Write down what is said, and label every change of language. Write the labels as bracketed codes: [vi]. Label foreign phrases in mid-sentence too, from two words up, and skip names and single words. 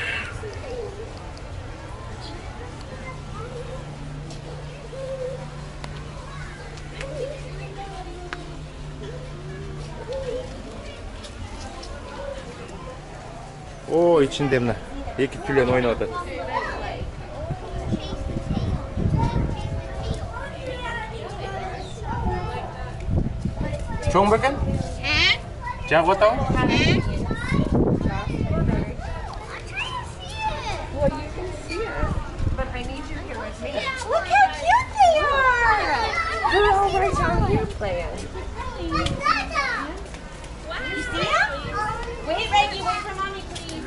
[ky] О, içinde мына эки тюлен ойноп атат. Чоң бекен? Жагып атабы? [en] look how cute they are. They're all right down here playing. You see them? Wait, Reggie, wait for mommy, please.